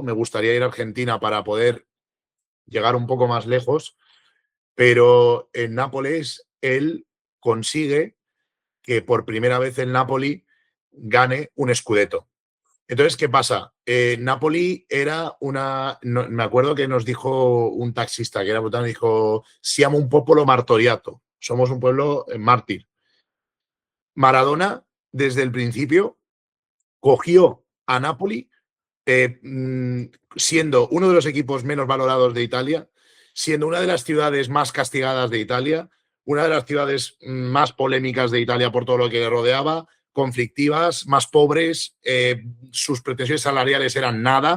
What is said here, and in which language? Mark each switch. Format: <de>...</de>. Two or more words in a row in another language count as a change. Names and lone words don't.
<es>Me gustaría ir a Argentina para poder llegar un poco más lejos, pero en Nápoles él consigue que por primera vez el Napoli gane un Scudetto. Entonces, ¿qué pasa? Napoli era me acuerdo que nos dijo un taxista que era brutal, dijo,</es> <it>siamo un popolo martoriato,</it> <es>somos un pueblo mártir. Maradona, desde el principio, cogió a Napoli siendo uno de los equipos menos valorados de Italia, siendo una de las ciudades más castigadas de Italia, una de las ciudades más polémicas de Italia por todo lo que le rodeaba, conflictivas, más pobres, sus pretensiones salariales eran nada.</es>